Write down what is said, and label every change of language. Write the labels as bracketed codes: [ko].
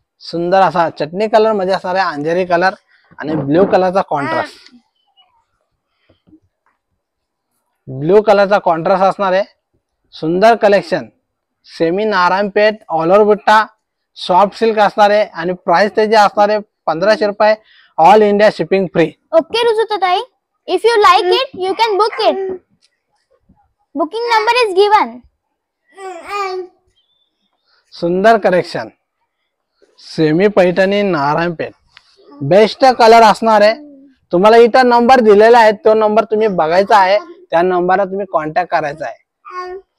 [mr] सुंदर असा चटणी कलर मध्ये असणार आहे, अंजेरी कलर आणि ब्ल्यू कलरचा कॉन्ट्रास्ट, ब्ल्यू कलरचा कॉन्ट्रास्ट असणार आहे. सुंदर collection, semi Narayan Peth, all over बुट्टा, soft silk असणार आहे. आणि प्राइस त्याची असणार आहे 1500 रुपये, all India shipping free. [en] Okay Rujuta tai, if you like it you can book it. Booking number is given. [mr] सुंदर collection, semi Paithani Narayan Peth, best colour असणार आहे. तुम्हाला इथं नंबर दिलेला आहे, तो नंबर तुम्ही बघायचा आहे, त्या नंबरला तुम्ही कॉन्टॅक्ट करायचा आहे.